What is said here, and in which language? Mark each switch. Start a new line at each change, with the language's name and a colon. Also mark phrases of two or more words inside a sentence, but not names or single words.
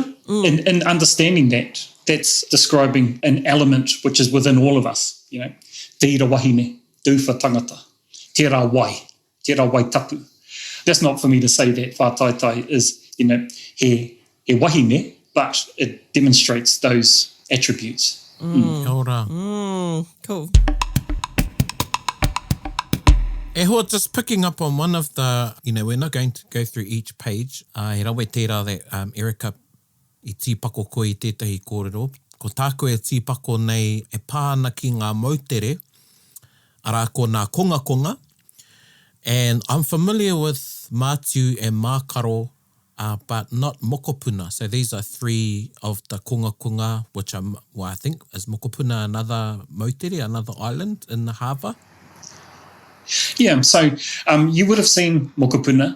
English: In understanding that's describing an element which is within all of us.
Māori: Te ira wahine, tūwha tangata, te rā wai tapu.
English: That's not for me to say that Whātaitai is,
Māori: he wahine,
English: but it demonstrates those attributes.
Māori: Kia ora.
English: Cool.
Māori: E hoa,
English: just picking up on one of the, we're not going to go through each page.
Māori: He rawe tērā that Erica I tīpako koe I tētahi kōrero. Ko tāko e tīpako nei e pāna ki ngā mautere, arā ko ngā konga.
English: And I'm familiar with mātiu and mākaro, but not mokopuna. So these are three of the konga, which I think is mokopuna another mautere, another island in the harbour. Yeah, so you would have seen mokopuna.